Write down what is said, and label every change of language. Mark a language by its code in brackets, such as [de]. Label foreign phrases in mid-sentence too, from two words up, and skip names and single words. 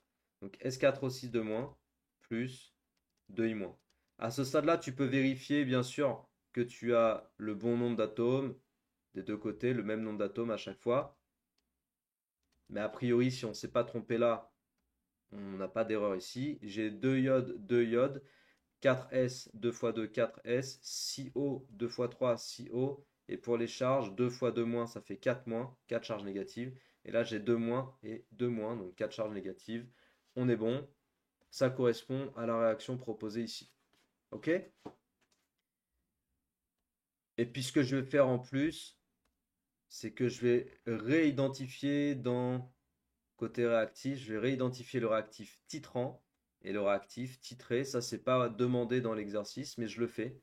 [fr] Donc S4O6 de moins plus 2I-. À ce stade-là, tu peux vérifier bien sûr que tu as le bon nombre d'atomes des deux côtés, le même nombre d'atomes à chaque fois. Mais a priori, si on ne s'est pas trompé là, on n'a pas d'erreur ici. J'ai 2 iodes, 2 iodes, 4S, 2 x 2, 4S, 6O, 2 x 3, 6O. Et pour les charges, 2 x 2-, ça fait 4-, 4 charges négatives. Et là, j'ai 2- et 2-, donc 4 charges négatives. On est bon. Ça correspond à la réaction proposée ici. OK? Et puis ce que je vais faire en plus, c'est que je vais réidentifier dans côté réactif, je vais réidentifier le réactif titrant Et le réactif titré, ça c'est pas demandé dans l'exercice, mais je le fais.